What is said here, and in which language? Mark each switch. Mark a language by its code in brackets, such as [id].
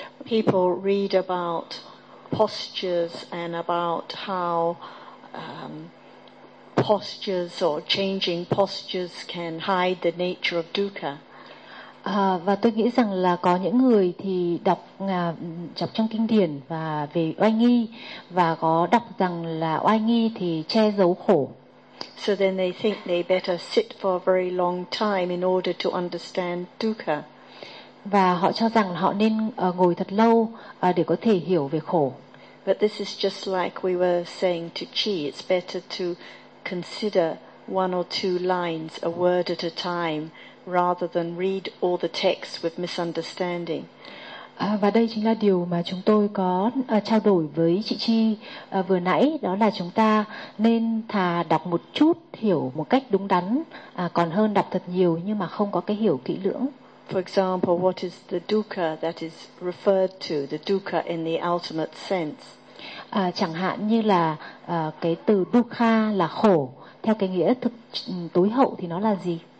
[en] People read about postures and about how postures or changing postures can hide the nature of dukkha. [vi] Và tôi nghĩ rằng là có những người thì đọc đọc trong kinh điển và về oai nghi và có đọc rằng là oai nghi thì che giấu khổ. [en] So then they think they better sit for a very long time in order to understand dukkha. [vi] Và họ cho rằng họ nên ngồi thật lâu để có thể hiểu về khổ. [en] But this is just like we were saying to Chi, it's better to consider one or two lines, a word at a time, rather than read all the text with misunderstanding. [vi] Và đây chính là điều mà chúng tôi có trao đổi với chị Chi vừa nãy, đó là chúng ta nên thà đọc một chút, hiểu một cách đúng đắn, còn hơn đọc thật nhiều nhưng mà không có cái hiểu kỹ lưỡng. [en] For example, what is the dukkha that is referred to, the dukkha in the ultimate sense? [vi] Chẳng hạn như là cái từ dukkha là khổ, theo cái nghĩa thực tối hậu thì nó là gì?